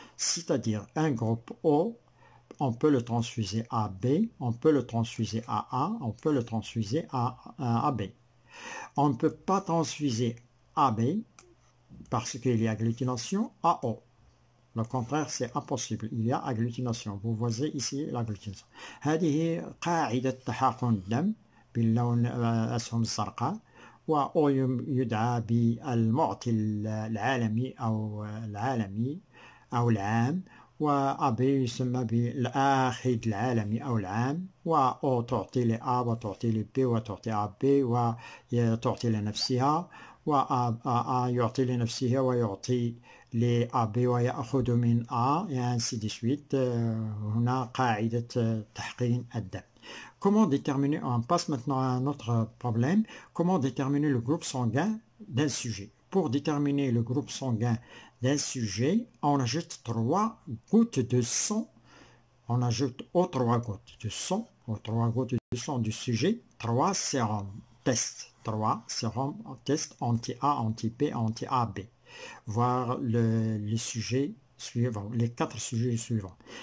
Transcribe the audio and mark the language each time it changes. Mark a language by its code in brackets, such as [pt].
[fr] C'est-à-dire un groupe O, on peut le transfuser à B, on peut le transfuser à A, on peut le transfuser à B. On ne peut pas transfuser AB parce qu'il y a agglutination à O. Le contraire, c'est impossible. Il y a agglutination. Vous voyez ici l'agglutination. [ar] هذه قاعدة تحقن الدم باللون الأسهم الزرقاء، و يدعى بالمعطي العالمي أو العام، وأب يسمى بالآخذ العالمي أو العام، وأو تعطي لأ وتعطي لبي وتعطي أبي وتعطي لنفسها، وأ يعطي لنفسها ويعطي لأبي ويأخذ من A [fr] et ainsi de suite. [ar] هنا قاعدة تحقين الدم. [fr] Comment déterminer, on passe maintenant à un autre problème, comment déterminer le groupe sanguin d'un sujet. Pour déterminer le groupe sanguin d'un sujet, on ajoute 3 gouttes de sang, on ajoute aux 3 gouttes de sang, du sujet, 3 sérums test, anti-A, anti-B, anti-AB, voir les sujets suivants, les 4 sujets suivants.